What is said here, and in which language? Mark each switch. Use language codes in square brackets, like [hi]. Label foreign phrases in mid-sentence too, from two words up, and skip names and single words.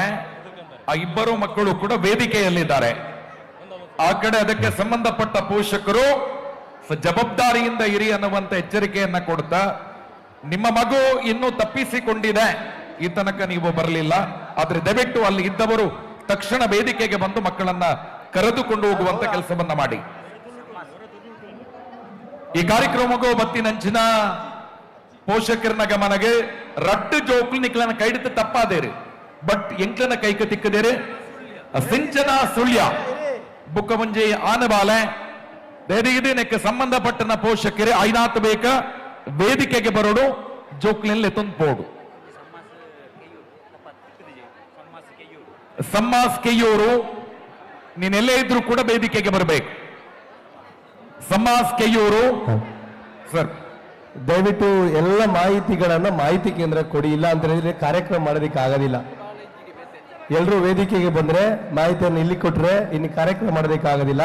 [kn] ಆ ಇಬ್ಬರು ಮಕ್ಕಳು ಕೂಡ ವೇದಿಕೆಯಲ್ಲಿದ್ದಾರೆ. ಆ ಕಡೆ ಅದಕ್ಕೆ ಸಂಬಂಧಪಟ್ಟ ಪೋಷಕರು ಜವಾಬ್ದಾರಿಯಿಂದ ಇರಿ ಅನ್ನುವಂತ ಎಚ್ಚರಿಕೆಯನ್ನ ಕೊಡ್ತಾ, ನಿಮ್ಮ ಮಗು ಇನ್ನೂ ತಪ್ಪಿಸಿಕೊಂಡಿದೆ, ಈ ತನಕ ನೀವು ಬರಲಿಲ್ಲ, ಆದ್ರೆ ದಯವಿಟ್ಟು ಅಲ್ಲಿ ಇದ್ದವರು ತಕ್ಷಣ ವೇದಿಕೆಗೆ ಬಂದು ಮಕ್ಕಳನ್ನ ಕರೆದುಕೊಂಡು ಹೋಗುವಂತ ಕೆಲಸವನ್ನ ಮಾಡಿ. [tcy] ಈ ಕಾರ್ಯಕ್ರಮಕ್ಕೂ ಬತ್ತಿನಂಚಿನ ಪೋಷಕರನ ಗಮನಗೆ ರಟ್ಟು ಜೋಕ್ಲು ನಿಕ್ಲನ ಕೈಡಿತ ತಪ್ಪಾದೇರಿ, ಬಟ್ ಎಂಕ್ಲನ ಕೈಕ ತಿಕ್ಕದೇರಿ ಸಿಂಚನ ಸುಳ್ಯ ಬುಕ್ಕ ಮುಂಜೆ ಆನಬಾಲೆ ಇದಕ್ಕೆ ಸಂಬಂಧಪಟ್ಟನ ಪೋಷಕರೇ ಐನಾತ್ ಬೇಕ ವೇದಿಕೆಗೆ ಬರೋಡು ಜೋಕ್ಲೆಲ್ಲಿ ತುಂಬೋಡು. [kn] ಸಮ್ಮಾಸ್ ಕೆಯ್ಯೂರು ನೀನೆಲ್ಲೇ ಇದ್ರು ಕೂಡ ವೇದಿಕೆಗೆ ಬರಬೇಕು. ಸಮ್ಮಾಸ್ ಕೆಯ್ಯೂರು ಸರ್, ದಯವಿಟ್ಟು ಎಲ್ಲ ಮಾಹಿತಿಗಳನ್ನ ಮಾಹಿತಿ ಕೇಂದ್ರ ಕೊಡಿ, ಇಲ್ಲ ಅಂತ ಹೇಳಿದ್ರೆ ಕಾರ್ಯಕ್ರಮ ಮಾಡೋದಕ್ಕೆ ಆಗೋದಿಲ್ಲ. ಎಲ್ಲರೂ ವೇದಿಕೆಗೆ ಬಂದ್ರೆ ಮಾಹಿತಿಯನ್ನು ಇಲ್ಲಿ ಕೊಟ್ರೆ ಇನ್ನು ಕಾರ್ಯಕ್ರಮ ಮಾಡೋದಕ್ಕೆ ಆಗೋದಿಲ್ಲ.